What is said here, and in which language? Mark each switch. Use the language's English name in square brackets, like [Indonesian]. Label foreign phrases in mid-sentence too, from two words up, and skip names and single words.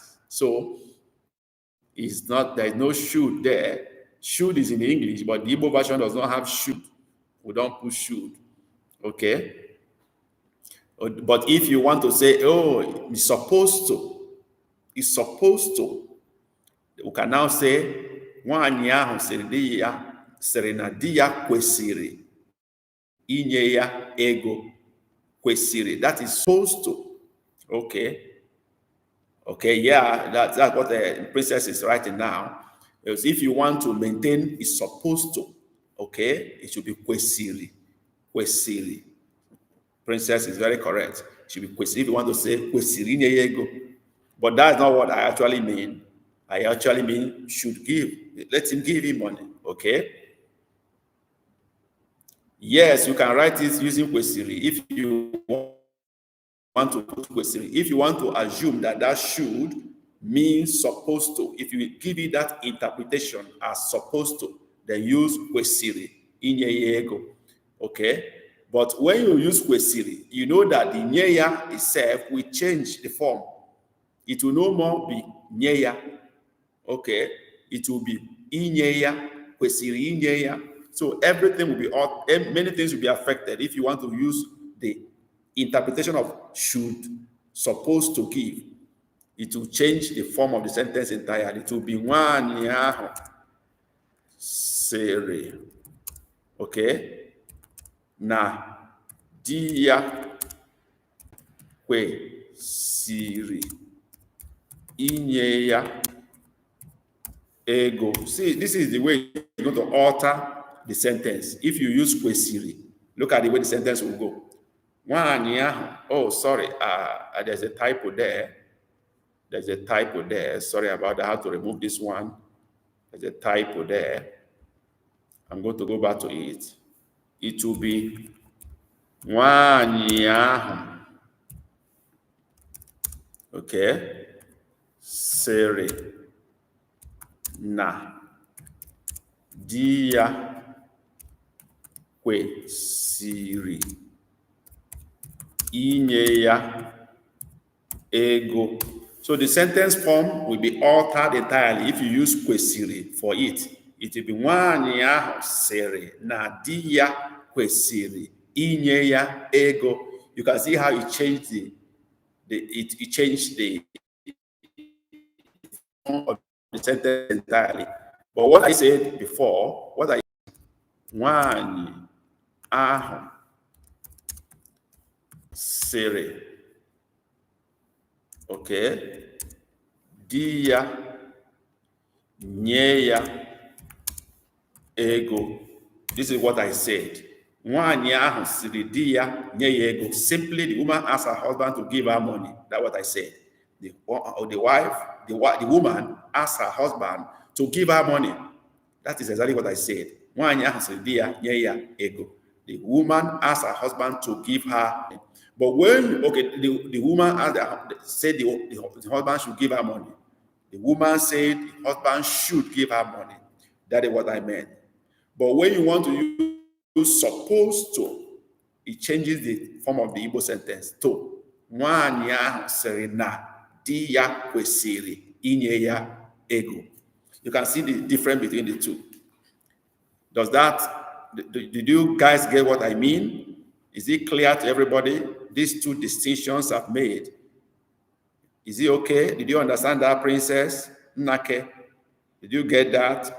[English] So it's not, there's no should there. Should is in English, but the Igbo version does not have should. We don't put should. Okay? But if you want to say, oh, it's supposed to, we can now say, [Igbo] nwaanyị ahụ sịrị na di ya kwesịrị inye ya ego. [English] Kwesịrị, that is supposed to. Okay. Okay, yeah, that's what the princess is writing now. Because if you want to maintain is supposed to, okay, it should be kwesịrị. Kwesịrị. Princess is very correct. It should be kwesịrị. If you want to say [Igbo] kwesịrị inye ya ego. [English] But that's not what I actually mean. I actually mean should give. Let him give him money. Okay? Yes, you can write it using kwesịrị if you want to put kwesịrị. If you want to assume that that should means supposed to, if you give it that interpretation as supposed to, then use [Igbo] kwesịrị inye ya ego. [English] Okay? But when you use kwesịrị, you know that the nyeya itself will change the form. It will no more be nyeya. Okay, it will be inyeya, [Igbo] kwesịrị inyeya. [English] So everything will be, many things will be affected if you want to use the interpretation of should, supposed to give. It will change the form of the sentence entirely. It will be [Igbo] nwaanyị ahụ sịrị, okay, na di ya kwesịrị inye ya ego. [English] See, this is the way you're going to alter the sentence. If you use kwesịrị, look at the way the sentence will go. [Igbo] Nwaanyị ahụ, [English] oh, sorry, there's a typo there. There's a typo there. Sorry about that. I have to remove this one. There's a typo there. I'm going to go back to it. It will be [Igbo] nwaanyị ahụ, okay, sịrị na di ya kwesịrị inye ya ego. [English] So the sentence form will be altered entirely if you use kwesịrị for it. It will be [Igbo] nwaanyị ahụ sịrị na di ya kwesịrị inye ya ego. [English] You can see how it changed it changed the form of the sentence entirely. But what I said before, [Igbo] nwanyị ahụ sịrị, okay, di ya nye ya ego. [English] This is what I said. [Igbo] Nwanyị ahụ sịrị di ya nye ya ego. [English] Simply, the woman asked her husband to give her money. That's what I said. The woman asked her husband to give her money. That is exactly what I said. [Igbo] Nwanyị ahụ sịrị di ya nye ya ego. [English] The woman asked her husband to give her. But when, okay, the woman said the husband should give her money. The woman said the husband should give her money. That is what I meant. But when you want to use supposed to, it changes the form of the Igbo sentence to. [Igbo] Nwanyị ahụ sịrị na di ya kwesịrị inye ya ego. [English] You can see the difference between the two. Did you guys get what I mean? Is it clear to everybody? These two distinctions I've made. Is it okay? Did you understand that, Princess Nake? Did you get that?